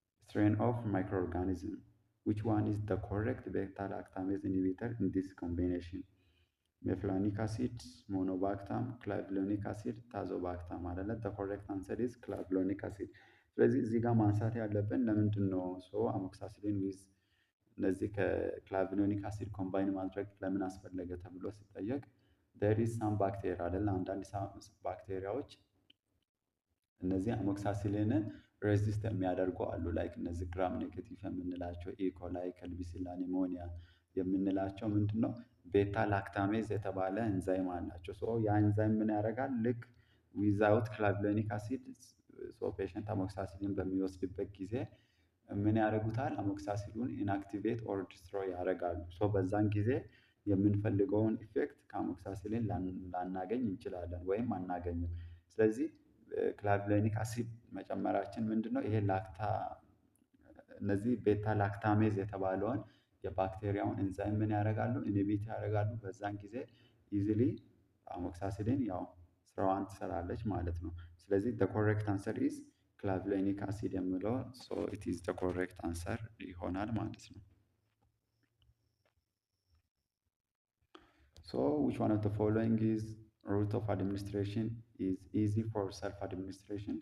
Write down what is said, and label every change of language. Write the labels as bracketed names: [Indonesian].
[English] strain of microorganism. Which one is the correct beta lactamase inhibitor in this combination? Meflonic acid, monobactam, clavulonic acid, tazobactam አይደለ? The correct answer is clavulonic acid። [Amharic] ስለዚህ እዚህ ጋር ማንሳት ያለብን ለምንድን ነው አሞክሳሲሊን ዊዝ እነዚህ ከክላቪኖኒክ አሲድ ኮምባይን ማድረግ ለምን አስፈለገ ተብሎ ሲጠየቅ [English] there is some bacteria [Amharic] አይደለ? አንዳንድ ባክቴሪያዎች እነዚህ አሞክሳሲሊንን ሬዚስት የሚያደርጉ አሉ። ላይክ እነዚህ ግራም ኔጌቲቭ የምንላቸው ኢኮላይ፣ ከልቢሲላ ኒሞኒያ የምንላቸው ምንድን ነው ቤታ ላክታሜዝ የተባለ ኤንዛይም አላቸው። ሶ ያ ኤንዛይም ምን ያደርጋል? ልክ ዊዛውት ክላቪሎኒክ አሲድ ፔሸንት አሞክሳሲሊን በሚወስድበት ጊዜ ምን ያደርጉታል? አሞክሳሲሉን ኢንአክቲቬት ኦር ዲስትሮይ ያደርጋሉ። ሶ በዛን ጊዜ የምንፈልገውን ኢፌክት ከአሞክሳሲሊን ላናገኝ እንችላለን ወይም አናገኝም። ስለዚህ ክላቪሎኒክ አሲድ መጨመራችን ምንድነው ይሄ እነዚህ ቤታ ላክታሜዝ የተባለውን የባክቴሪያውን ኤንዛይም ምን ያደርጋሉ? ኢንሂቢት ያደርጋሉ። በዛን ጊዜ ኢዚሊ አሞክሳሲሊን ያው ስራዋን ትሰራለች ማለት ነው። [English] ስለዚህ the correct answer is [Amharic] ክላቪሎኒክ አሲድ የሚለው [English] so it is the correct answer [Amharic] ይሆናል ማለት ነው። [English] So which one of the following is route of administration is easy for self administration?